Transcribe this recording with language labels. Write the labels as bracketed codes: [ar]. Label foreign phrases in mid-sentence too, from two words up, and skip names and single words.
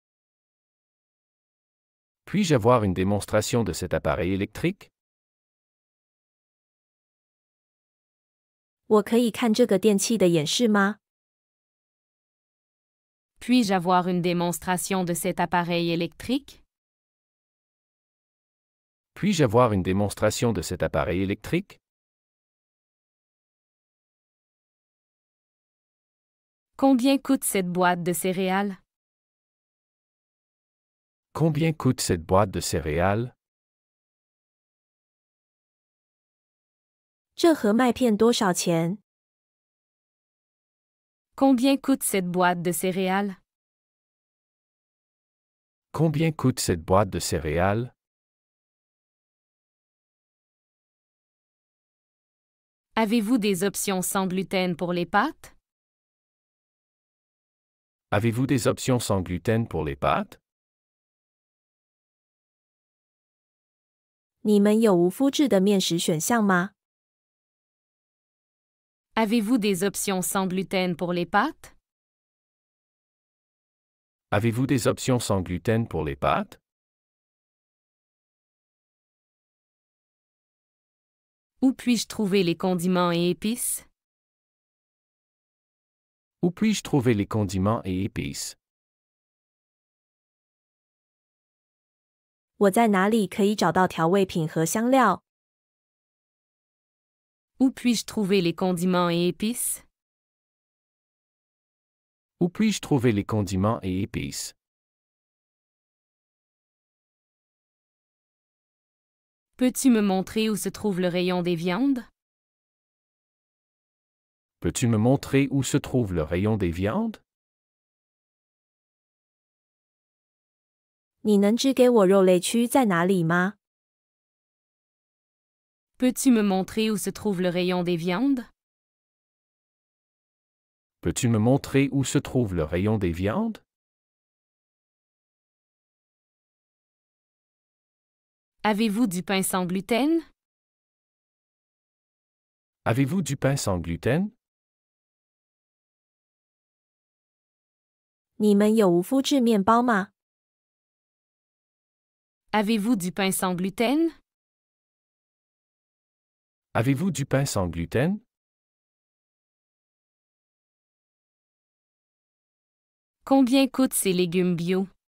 [fr] Puis-je avoir une démonstration de cet appareil électrique? [zh] 我可以看这个电器的演示吗？ [fr] Puis-je avoir une démonstration de cet appareil électrique? Puis-je avoir une démonstration de cet appareil électrique? Combien coûte cette boîte de céréales? Combien coûte cette boîte de céréales? [zh] 这盒麦片多少钱？ [fr] Combien coûte cette boîte de céréales? Combien coûte cette boîte de céréales? Avez-vous des options sans gluten pour les pâtes? Avez-vous des options sans gluten pour les pâtes? [zh] 你们有无麸质的面食选项吗？ [fr] Avez-vous des options sans gluten pour les pâtes? Avez-vous des options sans gluten pour les pâtes? Où puis-je trouver les condiments et épices? Où puis-je trouver les condiments et épices? [zh] 我在哪里可以找到调味品和香料？ [fr] Où puis-je trouver les condiments et épices? Où puis-je trouver les condiments et épices? Peux-tu me montrer où se trouve le rayon des viandes? Peux-tu me montrer où se trouve le rayon des viandes? [zh] 你能指给我肉类区在哪里吗？ [fr] Peux-tu me montrer où se trouve le rayon des viandes? Peux-tu me montrer où se trouve le rayon des viandes? Avez-vous du pain sans gluten? Avez-vous du pain sans gluten? [zh] 你们有无麸质面包吗？ [fr] Avez-vous du pain sans gluten? Avez-vous du pain sans gluten? Combien coûtent ces légumes bio?